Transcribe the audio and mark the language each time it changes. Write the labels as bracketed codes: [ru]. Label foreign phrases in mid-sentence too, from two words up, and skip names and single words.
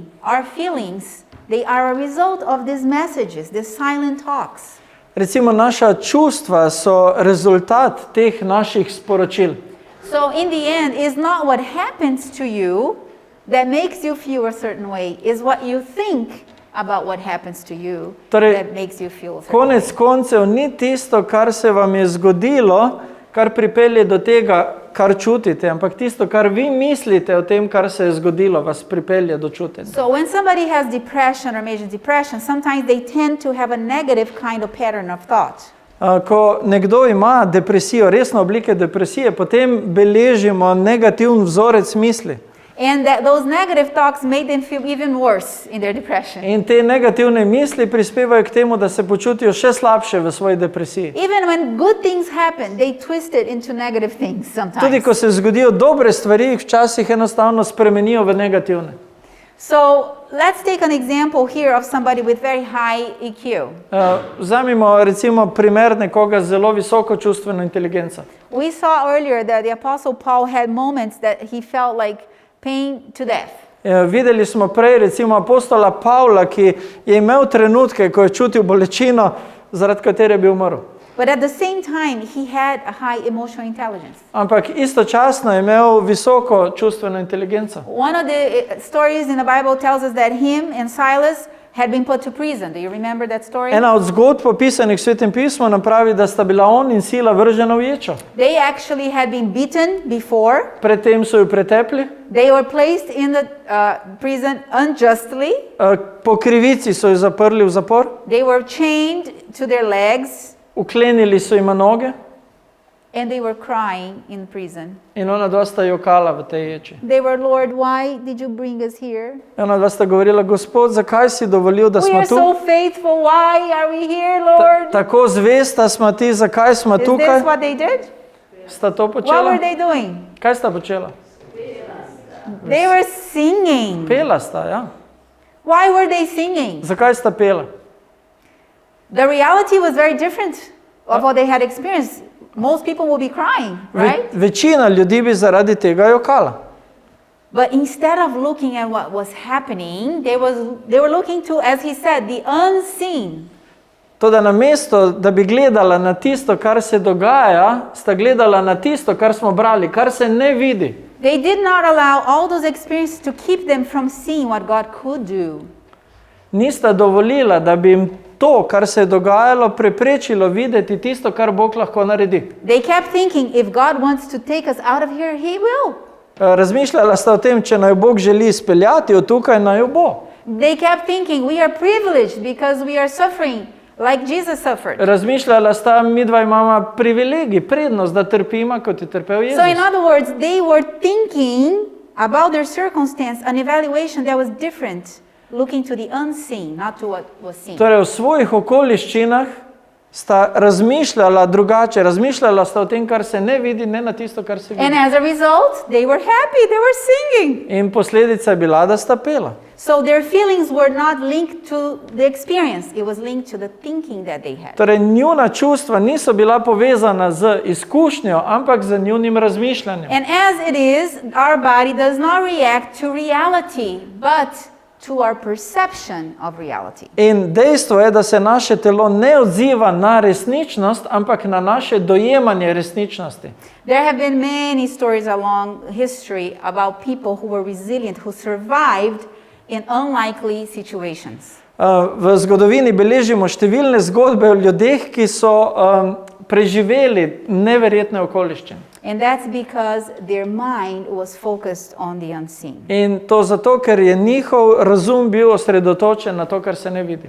[en] Our feelings, they are a result of these messages, these silent talks. [sl] Recimo, naša čustva so rezultat teh naših sporočil. [en] So in the end, it's not what happens to you that makes you feel a certain way. It's what you think about what happens to you that makes you feel a certain way. [sl] Konec koncev ni tisto, kar se vam je zgodilo, kar pripelje do tega, kar čutite, ampak tisto, kar vi mislite o tem, kar se je zgodilo, vas pripelje do čutenja. [en] So when somebody has depression or major depression, sometimes they tend to have a negative kind of pattern of thought. [sl] Ko nekdo ima depresijo, resno oblike depresije, potem beležimo negativen vzorec misli. [en] And that those negative thoughts made them feel even worse in their depression. [sl] In te negativne misli prispevajo k temu, da se počutijo še slabše v svoji depresiji. [en] Even when good things happen, they twist it into negative things sometimes. [sl] Tudi ko se zgodijo dobre stvari, jih včasih enostavno spremenijo v negativne. [en] So let's take an example here of somebody with very high EQ. [sl] Vzemimo recimo primer nekoga z zelo visoko čustveno inteligenco. [en] We saw earlier that the Apostle Paul had moments that he felt like pain to death. [sl] Videli smo prej recimo apostola Pavla, ki je imel trenutke, ko je čutil bolečino, zaradi katere bi umrl. [en] But at the same time, he had a high emotional intelligence. [sl] Ampak istočasno je imel visoko čustveno inteligenco. [en] One of the stories in the Bible tells us that him and Silas had been put to prison. Do you remember that story? [sl] Ena od zgodb opisanih v Svetem pismu nam pravi, da sta bila on in Sila vržena v ječo. [en] They actually had been beaten before. [sl] Predtem so jo pretepli. [en] They were placed in the prison unjustly. [sl] Po krivici so jo zaprli v zapor. [en] They were chained to their legs. [sl] Uklenili so jima noge. [en] And they were crying in prison. [sl] In ona dva sta jokala v tej ječi. [en] They were, Lord, why did you bring us here? [sl] Ona dva sta govorila, Gospod, zakaj si dovolil, da [en] We [sl] smo [en] are [sl] tu? [en] so faithful. Why are we here, Lord? [sl] Tako zvesta smo ti, zakaj smo [en] Is [sl] tukaj? [en] this what they did? [sl] Sta to [en] What [sl] počela? [en] were they doing? [sl] Kaj sta počela? [en] They were singing. [sl] Pela sta, ja. [en] Why were they singing? [sl] Zakaj sta pela? [en] The reality was very different of what they had experienced. Most people will be crying, right? [sl] Večina ljudi bi zaradi tega jokala. [en] But instead of looking at what was happening, they were looking to, as he said, the unseen. [sl] Toda namesto, da bi gledala na tisto, kar se dogaja, sta gledala na tisto, kar smo brali, kar se ne vidi. [en] They did not allow all those experiences to keep them from seeing what God could do. [sl] Nista dovolila, da bi jim to, kar se je dogajalo, preprečilo videti tisto, kar Bog lahko naredi. [en] They kept thinking, if God wants to take us out of here, He will. [sl] Razmišljala sta o tem, če naj Bog želi izpeljati od tukaj, naj jo bo. [en] They kept thinking, we are privileged because we are suffering like Jesus suffered. [sl] Razmišljala sta, mi dva imamo privilegij, prednost, da trpimo, kot je trpel Jezus. [en] So in other words, they were thinking about their circumstance, an evaluation that was different, looking to the unseen, not to what was seen. [sl] Torej, v svojih okoliščinah sta razmišljala drugače, razmišljala sta o tem, kar se ne vidi, ne na tisto, kar se vidi. [en] And as a result, they were happy, they were singing. [sl] In posledica je bila, da sta pela. [en] So their feelings were not linked to the experience, it was linked to the thinking that they had. [sl] Torej, njuna čustva niso bila povezana z izkušnjo, ampak z njunim razmišljanjem. [en] And as it is, our body does not react to reality, but to our perception of reality. [sl] In dejstvo je, da se naše telo ne odziva na resničnost, ampak na naše dojemanje resničnosti. [en] There have been many stories along history about people who were resilient, who survived in unlikely situations. [sl] V zgodovini beležimo številne zgodbe o ljudeh, ki so preživeli neverjetne okoliščine. [en] And that's because their mind was focused on the unseen. [sl] In to zato, ker je njihov razum bil osredotočen na to, kar se ne vidi.